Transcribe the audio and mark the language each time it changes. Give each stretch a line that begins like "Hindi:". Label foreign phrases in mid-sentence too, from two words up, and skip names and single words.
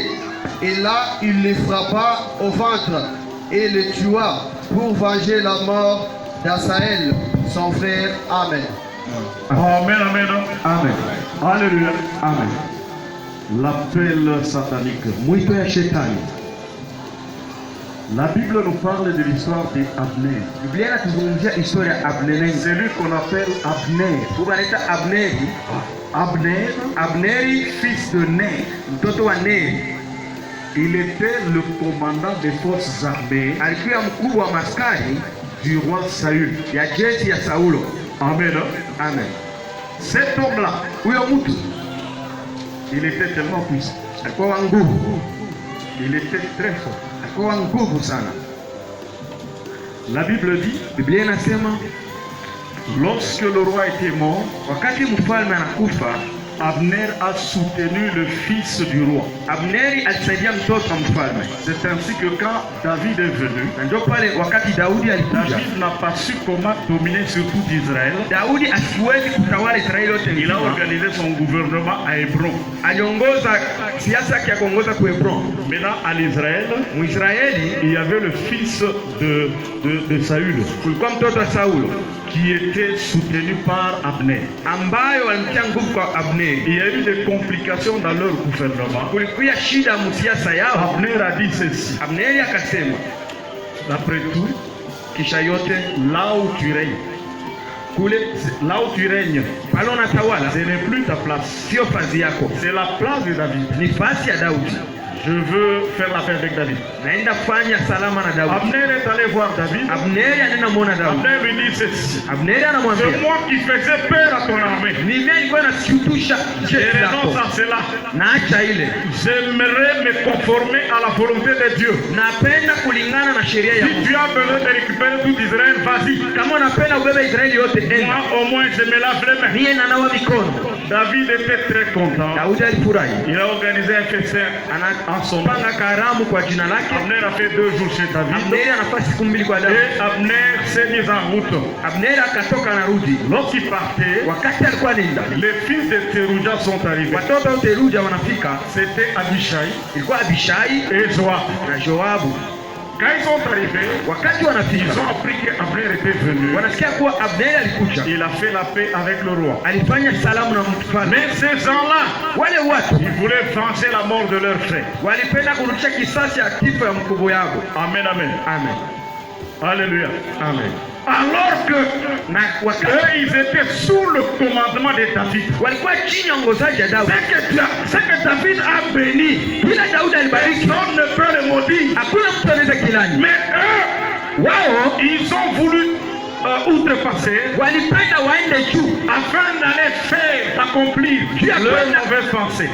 French: Et là, il le frappa au ventre et le tua pour venger la mort d'Asaël, son frère. Amen. Amen, amen, Amen. Alléluia, amen. L'appel satanique.
Swahili: Mwito ya shetani.
French: La Bible nous parle de l'histoire d'Abner.
Swahili: Biblia inatuzungumzia historia ya Abner.
French: C'est lui qu'on appelle Abner.
Swahili: Kubaleta Abneri. Abneri
French: Fils de Ner.
Swahili: mtoto wa Neri.
French: Il était le commandant des forces armées
Swahili: Alikuwa mkubwa wa maskari
French: du roi Saül.
Swahili: ya jeshi ya Saulo.
French: Amen. Amen. Cet homme-là,
Swahili: Huyo mtu
French: il était tellement puissant.
Swahili: alikuwa wa nguvu.
French: Il était très fort.
Swahili: Alikuwa wa nguvu sana.
French: La Bible dit,
Swahili: Biblia inasema
French: lorsque le roi était mort,
Swahili: wakati mfalme anakufa,
French: Abner a soutenu le fils du roi.
Swahili: Abneri alisaidia mtoto wa mfalme.
French: C'est ainsi que quand David est venu,
Swahili: Na ndio pale wakati Daudi alikuja,
French: David n'a pas su comment dominer sur tout Israël.
Swahili: Daudi asiwezi kutawala Israeli yote
French: Il a
Swahili: nzima.
French: organisé son gouvernement à Hébron.
Swahili: Aliongoza siasa yake ya kuongoza kwa Hebron.
French: Maintenant, à l'Israël,
Swahili: Mwisraeli
French: il y avait le fils de Saül
Swahili: kulikuwa mtoto wa Saulo
French: qui était soutenu par Abner.
Swahili: ambayo walimtia nguvu kwa Abneri.
French: Il y a eu des complications dans leur gouvernement.
Swahili: Kulikuwa shida msiasa yao.
French: Abner a dit ceci,
Swahili: Abneri akasema,
French: d'après tout,
Swahili: kisha yote
French: là où tu règnes, là où tu règnes,
Swahili: pale unatawala
French: ce n'est plus ta place,
Swahili: sio fazi yako,
French: c'est la place de David.
Swahili: ni fasi ya Daudi.
French: Je veux faire la paix avec David.
Swahili: Naenda kufanya salama na Daudi.
French: Abner est allé voir David.
Swahili: Abneri anaenda muona Daudi.
French: Abner lui dit ceci,
Swahili: Abneri
French: c'est
Swahili: anamwambia,
French: moi qui faisais peur à ton armée.
Swahili: ni mimi nilikuwa nashutusha
French: Je
Swahili: jeshi lako.
French: renonce à cela.
Swahili: Naacha ile.
French: J'aimerais me conformer à la volonté de Dieu.
Swahili: Napenda kulingana na sheria ya
French: Si
Swahili: Mungu.
French: tu as besoin de récupérer tout Israël, vas-y.
Swahili: Kama unapenda ubebe Israeli yote,
French: Moi,
Swahili: enda.
French: au moins, je me lave les mains.
Swahili: Mie nanawa mikono.
French: David était très content.
Swahili: Daudi alifurahi.
French: Il a organisé un festin en son nom.
Swahili: Anapanga karamu kwa jina lake.
French: Abner a fait 2 jours chez David.
Swahili: Abneri anafaa siku mbili kwa Daudi.
French: Et Abner s'est mis en route.
Swahili: Abneri akatoka narudi.
French: Lorsqu'il partait,
Swahili: Wakati alikuwa nenda,
French: les fils de Tseruja sont arrivés.
Swahili: watoto wa Seruja wanafika.
French: C'était Abishai
Swahili: Ilikuwa Abishai
French: et Joab.
Swahili: na Joabu.
French: Quand ils sont arrivés,
Swahili: Wakati
French: ils
Swahili: wanafika,
French: ont appris qu'Abner était venu.
Swahili: wanasikia kuwa Abneri alikuja.
French: Il a fait la paix avec le roi.
Swahili: Alifanya salamu na mfalme.
French: Mais ces gens-là,
Swahili: Wale watu
French: ils voulaient venger la mort de leur frère.
Swahili: walipenda kurudisha kisasi ya kifo ya mkubwa yao.
French: Amen, amen. Amen. Alléluia. Amen. Alors que
Swahili: Na wakati
French: eux, ils étaient sous le commandement de David.
Swahili: walikuwa chini ya uongozaji ya Daudi.
French: Ce que David a béni,
Swahili: Kila Daudi alibariki,
French: personne ne peut le maudire.
Swahili: hakuna mtu anaweza kilani.
French: Mais eux,
Swahili: Wao
French: ils ont voulu outrepasser
Swahili: walipenda waende juu
French: afin d'aller faire, accomplir leur mauvaise pensée.